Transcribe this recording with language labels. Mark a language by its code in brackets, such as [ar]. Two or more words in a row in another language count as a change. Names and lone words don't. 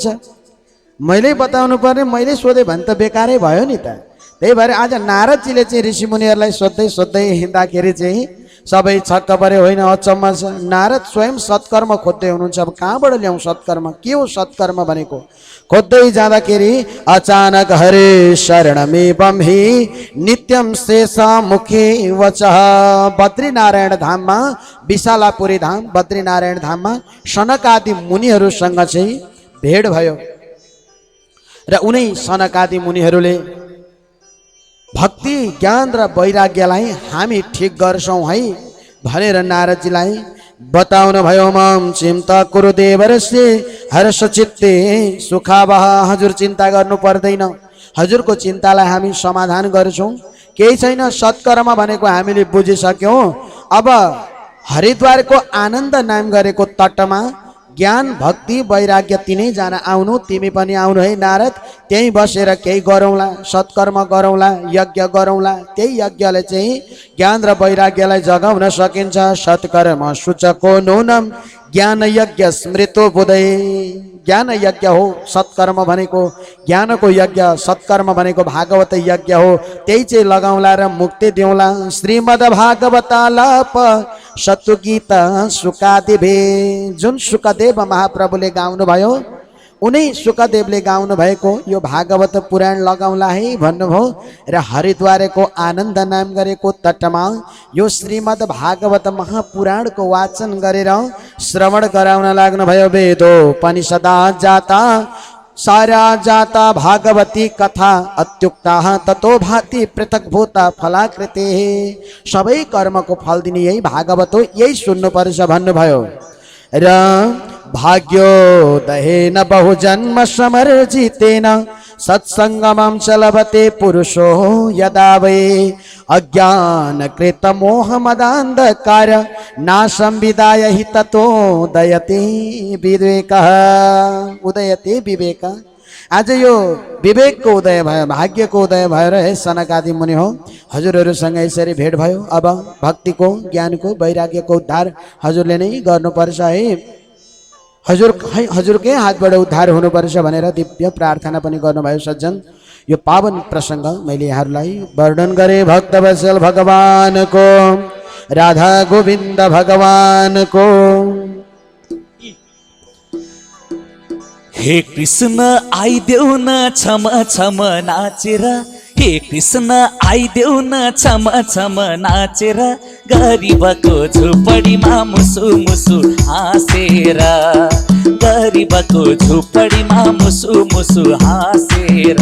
[ne] मैले बताउनु पर्ने, मैले सोधेँ भने त बेकारै भयो नि त। त्यही भएर आज नारदजीले चाहिँ ऋषिमुनिहरूलाई सोध्दै सोध्दै हिँड्दाखेरि चाहिँ सबै छक्क परे, होइन अचम्म छ। नारद स्वयं सत्कर्म खोज्दै हुनुहुन्छ। अब कहाँबाट ल्याउँ सत्कर्म? के हो सत्कर्म भनेको? खोज्दै जाँदाखेरि अचानक [sa] हरे शरणमेवं हि नित्यं शेषमुखे वचः। [ne] बद्रीनारायण धाममा, विशालापुरी धाम बद्रीनारायण धाममा सनकादि मुनिहरूसँग चाहिँ भेट भयो र उनै सनकादि मुनिहरूले भक्ति ज्ञान र वैराग्यलाई हामी ठिक गर्छौँ है भनेर नारदजीलाई बताउनु भयो। [sa] मम चिन्ता कुरु देवर्षि हर्ष चित्ते सुखावह। [ne] हजुर चिन्ता गर्नु पर्दैन, हजुरको चिन्तालाई हामी समाधान गर्छौँ। केही छैन, सत्कर्म भनेको हामीले बुझिसक्यौँ। अब हरिद्वारको आनन्द नाम गरेको तटमा ज्ञान भक्ति वैराग्य तिनैजना आउनु, तिमी पनि आउनु है नारद। त्यहीँ बसेर केही गरौँला, सत्कर्म गरौँला, यज्ञ गरौँला। त्यही यज्ञले चाहिँ ज्ञान र वैराग्यलाई जगाउन सकिन्छ। [sa] सत्कर्म सूचको नूनम ज्ञान यज्ञ स्मृतो बुधै। [ne] ज्ञान यज्ञ हो सत्कर्म भनेको, ज्ञानको यज्ञ सत्कर्म भनेको भागवत यज्ञ हो। त्यही चाहिँ लगाउँला र मुक्ति दिउँला। [sa] श्रीमद् भागवतालाप सत्तुगीता सुकादेवे। [ne] जुन सुकदेव महाप्रभुले गाउनु भयो, उनै सुकदेवले गाउनु भएको यो भागवत पुराण लगाउँला है भन्नुभयो। र हरिद्वारको आनन्द नाम गरेको तटमा यो श्रीमद् भागवत महापुराणको वाचन गरेर श्रवण गराउन लाग्नुभयो। [sa] वेदोपनिषदा जाता सारा जाता भागवती कथा अत्युक्ता ततो भाति पृथक भूता फलाकृते [ne] सबै कर्मको फल दिने यही भागवत हो, यही सुन्नुपर्छ भन्नुभयो। [sa] र भाग्योदयेन बहुजन्म समर्जितेन सत्सङ्गमं च लभते पुरुषो यदा वै अज्ञानकृत मोहमदान्धकार नाशं विदाय हि ततोदयते विवेकः। उदयते विवेक। [ne] आज यो विवेकको उदय भयो, भाग्यको उदय भएर हे सनकादि मुनि हो हजुरहरूसँग यसरी भेट भयो। अब भक्तिको, ज्ञानको, वैराग्यको उद्धार हजुरले नै गर्नुपर्छ है। हजुरकै हातबाट उद्धार हुनुपर्छ भनेर दिव्य प्रार्थना पनि गर्नुभयो सज्जन। यो पावन प्रसङ्ग मैले यहाँहरूलाई वर्णन गरेँ भक्तवत्सल भगवानको, राधा गोविन्द भगवानको। हे कृष्ण आइदेऊ न छम छम नाचेर, हे कृष्ण आइदेऊ न छम छम नाचेर, गरिबको झुपडीमा मुसु मुसु हाँसेर, गरिबको झुपडीमा मुसु मुसु हाँसेर।